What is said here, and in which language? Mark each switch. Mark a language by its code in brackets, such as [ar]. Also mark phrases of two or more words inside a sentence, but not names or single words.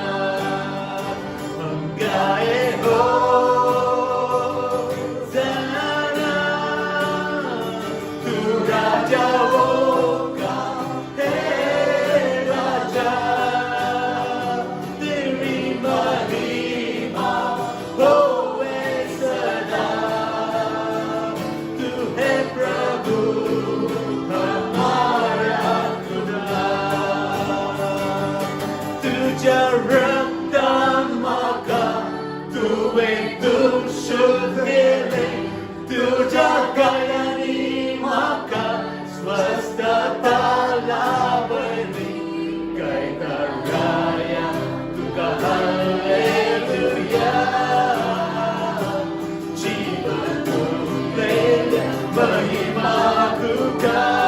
[hi] हम गाए होसाना, तू राजा होगा, है राजा, तेरी महिमा होवे सदा। तू है प्रभु हमारा खुदा। [kok] तुझा रक्तन माका, तुवे दुष्ट गेले, तुझा गायनी माका स्वस्थता लाभली। गायता राया तुका हालेलुया, जीवन तुलेल्या महिमा तुका।